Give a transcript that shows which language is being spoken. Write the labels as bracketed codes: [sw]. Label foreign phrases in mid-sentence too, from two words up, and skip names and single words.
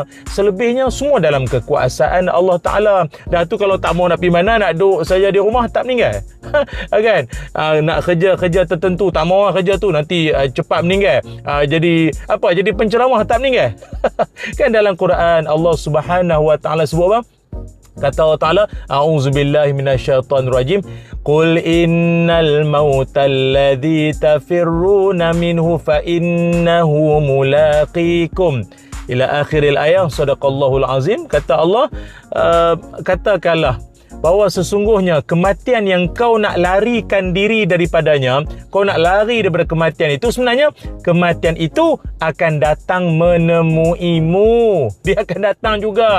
[ms] Selebihnya semua dalam kekuasaan Allah Ta'ala. Dah tu kalau tak mau nak pergi mana, nak duduk saja di rumah, tak meninggal. Kan? Nak kerja tertentu, tak mau kerja tu, nanti cepat meninggal. Jadi penceramah, tak meninggal. Kan dalam Quran Allah Subhanahu wa Ta'ala sebut apa? [ar] Kata Allah Ta'ala, أعوذ بالله من الشيطان الرجيم قل إن الموت الذي تفرون منه فإنه ملاقيكم إلى آخر الآية. صدق الله العظيم. [ms] Kata Allah, katakanlah bahawa sesungguhnya kematian yang kau nak larikan diri daripadanya, kau nak lari daripada kematian itu, sebenarnya kematian itu akan datang menemuimu. Dia akan datang juga.